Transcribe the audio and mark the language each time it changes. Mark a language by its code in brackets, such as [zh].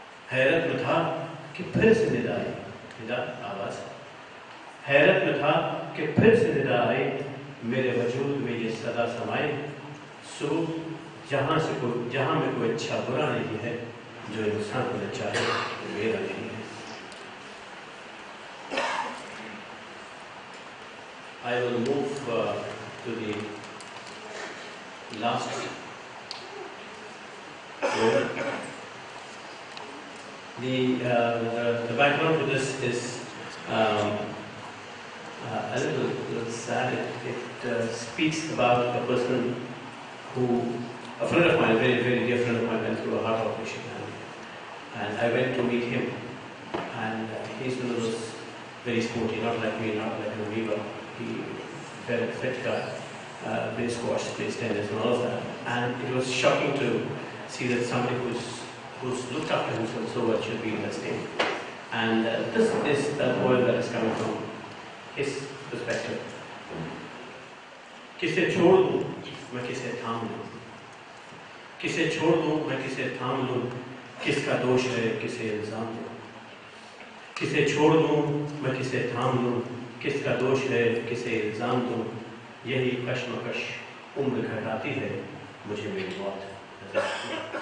[hi] हैरत में था कि फिर से निदा आई. निदा आवाज. हैरत में था कि फिर से निदा आई. मेरे वजूद में ये सदा समाए. सो जहाँ में कोई अच्छा बुरा नहीं है. जो इंसान को चाहे मेरा नहीं है. [en] I will move to the last poem. The background to this is a little sad. It speaks about a person a friend of mine, a very, very dear friend of mine, went through a heart operation. And I went to meet him. And he's one of those very sporty, not like me, not like a Yuga. He very fit guy, plays squash, plays tennis, and all of that. And it was shocking to see that somebody who's looked after himself so much should be in that state. And this is a poem that is coming from his perspective. [hi] किसे छोड़ दूं मैं किसे थाम लूं. किसे छोड़ दूं मैं किसे थाम लूं. किसका दोष है किसे इल्जाम दूं. किसे छोड़ दूं मैं किसे थाम लूं. किसका दोष है किसे इल्जाम दूं. यही कश्मकश उम्र घटाती है मुझे मेरी मौत नजर आती है.